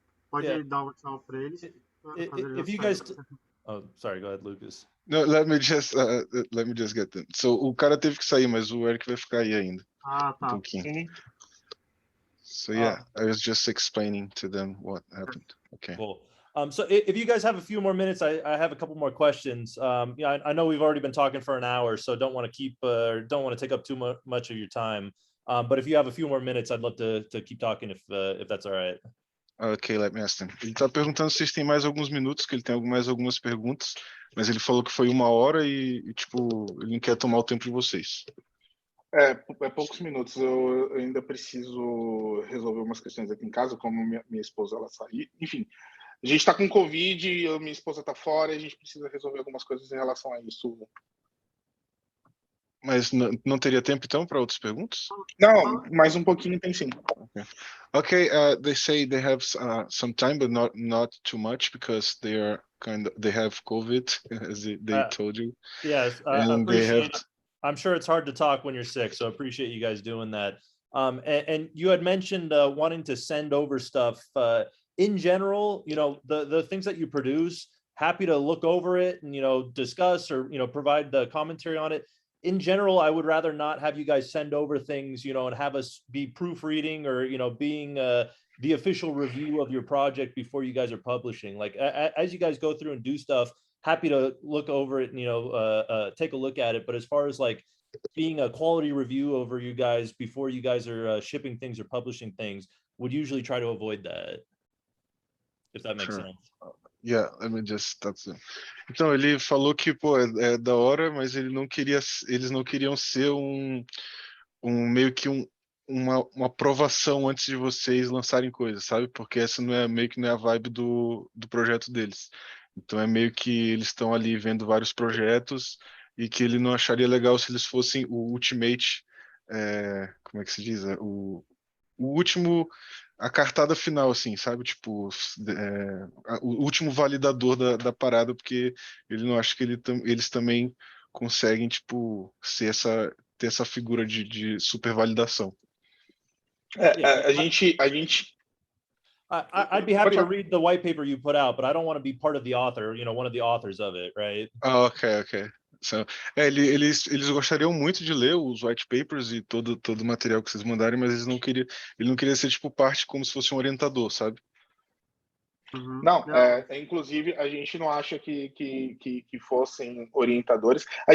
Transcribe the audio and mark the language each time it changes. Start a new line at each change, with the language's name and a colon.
Portuguese: Pode dar um tchau para eles.
English: If you guys, oh, sorry, go ahead, Lucas. No, let me just get them.
Portuguese: So o cara teve que sair, mas o Eric vai ficar aí ainda. Ah, tá. pouquinho.
English: So yeah, I was just explaining to them what happened. Okay. Cool. So if you guys have a few more minutes, I have a couple more questions. Yeah, I know we've already been talking for an hour, so don't want to take up too much of your time. But if you have a few more minutes, I'd love to keep talking if that's all right. Ok, let me ask them.
Portuguese: Ele está perguntando se vocês têm mais alguns minutos, que ele tem mais algumas perguntas, mas ele falou que foi 1 hora e tipo, ele não quer tomar o tempo de vocês. É poucos minutos. Eu ainda preciso resolver umas questões aqui em casa, como minha esposa ela saiu. Enfim, a gente está com Covid, minha esposa está fora, e a gente precisa resolver algumas coisas em relação a isso. Mas não teria tempo então para outras perguntas? Não, mais um pouquinho tem sim.
English: Okay. They say they have some time, but not too much, because they have COVID, as they told you. Yes, I appreciate it. I'm sure it's hard to talk when you're sick, so I appreciate you guys doing that. And you had mentioned wanting to send over stuff. In general, the things that you produce, happy to look over it and discuss or provide the commentary on it. In general, I would rather not have you guys send over things, and have us be proofreading or, being the official review of your project before you guys are publishing. Like, as you guys go through and do stuff, happy to look over it and, take a look at it. But as far as like being a quality review over you guys before you guys are shipping things or publishing things, would usually try to avoid that, if that makes sense. Yeah, let me just
Portuguese: Então ele falou que é da hora, mas eles não queriam ser meio que uma aprovação antes de vocês lançarem coisas, sabe? Porque essa meio que não é a vibe do projeto deles. Então é meio que eles estão ali vendo vários projetos e que ele não acharia legal se eles fossem o ultimate, como é que se diz? O último, a cartada final, assim, sabe? Tipo, o último validador da parada, porque ele não acha que eles também conseguem, tipo, ter essa figura de super validação. A gente
English: I'd be happy to read the white paper you put out, but I don't want to be part of the author, one of the authors of it, right? Ok.
Portuguese: So, eles gostariam muito de ler os white papers e todo o material que vocês mandarem, mas ele não queria ser tipo parte como se fosse um orientador, sabe? Não, inclusive a gente não acha que fossem orientadores.